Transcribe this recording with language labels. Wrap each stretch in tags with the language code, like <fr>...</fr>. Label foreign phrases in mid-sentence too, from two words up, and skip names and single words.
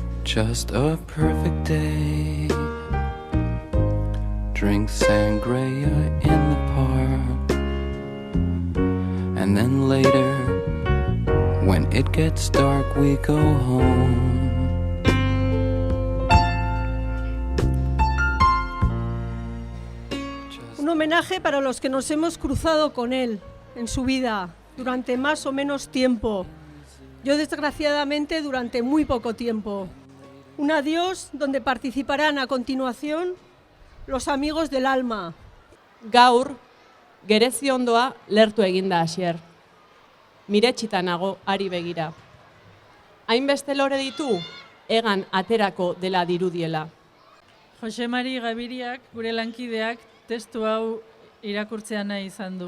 <en>just a perfect day. Drink sangria in the park, and then later, when it gets dark, we go home.</en> <es>Un homenaje para los que nos hemos cruzado con él en su vida durante más o menos tiempo. Yo, desgraciadamente, durante muy poco tiempo. Un adiós donde participarán a continuación los amigos del alma.</es> <eu>Gaur, gereziondoa lertu eginda Asier. Miretxita nago ari begira. Hainbeste lore ditu, egan aterako dela dirudiela. Jose Mari Gabiriak, gure lankideak, testu hau irakurtzea nahi izan du.</eu>